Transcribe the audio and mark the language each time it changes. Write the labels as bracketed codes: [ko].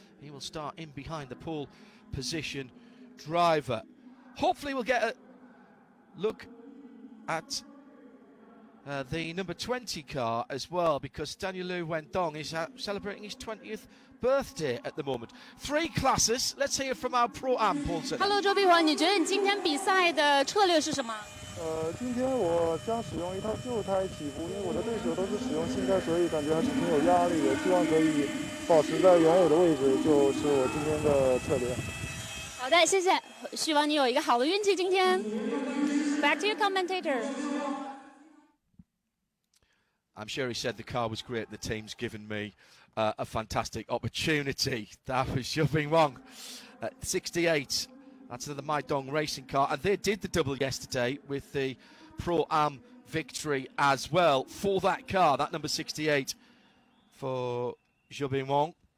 [en] He will start in behind the pole position driver. Hopefully we'll get a look at the number 20 car as well, because Daniel Liu Wendong is celebrating his 20th birthday at the moment. 3 classes. Let's hear from our Pro-Am Paulson. [zh] Hello， 周碧华，你觉得你今天比赛的策略是什么？今天我将使用一套旧胎起步，因为我的对手都是使用新胎，所以感觉还是挺有压力的。希望可以保持在原有的位置，就是我今天的策略。好的，谢谢。希望你有一个好的运气今天。 [en] Back to your commentator. I'm sure he said the car was great. The team's given me a fantastic opportunity. That was Xubing Wang at 68. That's the Maidong Racing car. And they did the double yesterday with the Pro-Am victory as well for that car, that number 68 for Xubing Wang.